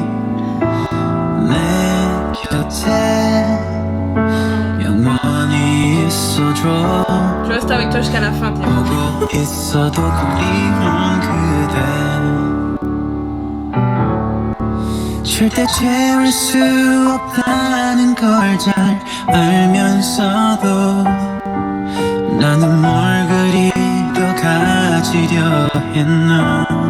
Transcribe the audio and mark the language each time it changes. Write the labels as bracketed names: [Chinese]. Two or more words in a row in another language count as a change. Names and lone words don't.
[Korean] 내 곁에 영원히 있어줘. [French] Je reste avec toi jusqu'à la fin. [Korean] 보고 있어도 그리운 그대 절대 채울 수 없다는 걸 잘 알면서도 나는 뭘 그리 더 가지려 했나.